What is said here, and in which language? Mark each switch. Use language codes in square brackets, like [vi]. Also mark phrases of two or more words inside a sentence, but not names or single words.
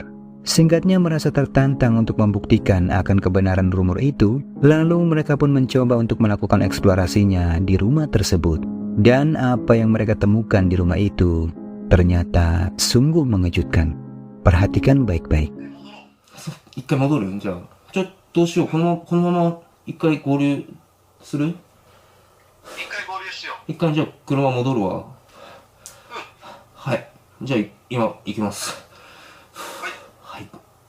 [id] Singkatnya, merasa tertantang untuk membuktikan akan kebenaran rumor itu, lalu mereka pun mencoba untuk melakukan eksplorasinya di rumah tersebut. Dan apa yang mereka temukan di rumah itu ternyata sungguh mengejutkan. Perhatikan baik-baik. [ja] 一回戻る？じゃあちょっとどうしよう、このまま一回合流する？一回合流し一回じゃあ車戻るわ。はい。じゃあ今行きます。はい。